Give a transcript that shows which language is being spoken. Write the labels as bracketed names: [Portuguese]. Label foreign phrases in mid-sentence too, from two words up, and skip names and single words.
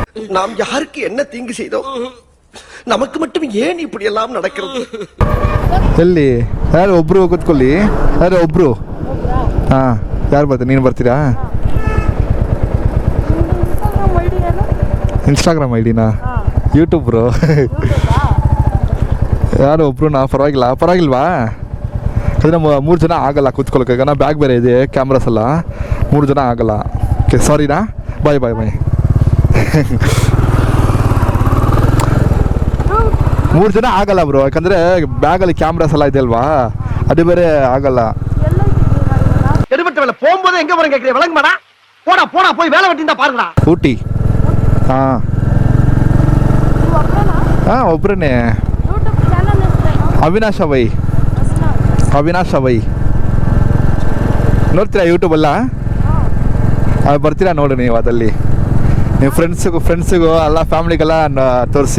[Tamil] நாம் யாருக்கு என்ன தீங்கு செய்தோம்? நமக்கு மட்டும் ஏன் இப்படி எல்லாம் நடக்கிறது? [Kannada] ಎಲ್ಲಿ ಯಾರು ಒಬ್ರು ಕೂತ್ಕೊಳ್ಳಿ. ಯಾರು ಒಬ್ರು? ಹಾಂ, ಯಾರು ಬರ್ತೀರಿ? ನೀನು ಬರ್ತೀರಾ? ಇನ್ಸ್ಟಾಗ್ರಾಮ್ ಐಡಿನಾ? ಯೂಟ್ಯೂಬ್ ಬ್ರೋ. ಯಾರು ಒಬ್ರು ಪರವಾಗಿಲ್ವಾ? ಅಂದರೆ 3 ಜನ ಆಗಲ್ಲ ಕೂತ್ಕೊಳ್ಳೋಕೆ. ಈಗ ನಾ ಬ್ಯಾಗ್ ಬೇರೆ ಇದೆ, ಕ್ಯಾಮ್ರಾಸ್ ಎಲ್ಲ 3 ಜನ ಆಗಲ್ಲ. ಓಕೆ, ಸಾರಿನಾ? ಬಾಯ್ 3 ಜನ ಆಗಲ್ಲ ಬ್ರೋ, ಯಾಕಂದರೆ ಬ್ಯಾಗಲ್ಲಿ ಕ್ಯಾಮ್ರಾಸ್ ಎಲ್ಲ ಇದೆ ಅಲ್ವಾ, ಅದು ಬೇರೆ ಆಗಲ್ಲ. [Tamil] எடுபட்ட வேலை போகும்போது எங்க போறேன் கேக்குறீங்க? விளங்க மாடா. போடா போய் வேலை வெட்டிந்தா பாருங்கடா. [Kannada] ಊಟಿ. ಹಾಂ ಒಬ್ರೇ. ಅವಿನಾಶ್ ಅವೈ ನೋಡ್ತೀರಾ ಯೂಟ್ಯೂಬಲ್ಲ? ಬರ್ತೀರಾ ನೋಡಿ ನೀವು ಅದಲ್ಲಿ, ನೀವು ಫ್ರೆಂಡ್ಸಿಗೂ ಎಲ್ಲ ಫ್ಯಾಮ್ಲಿಗೆಲ್ಲ ತೋರಿಸಿ.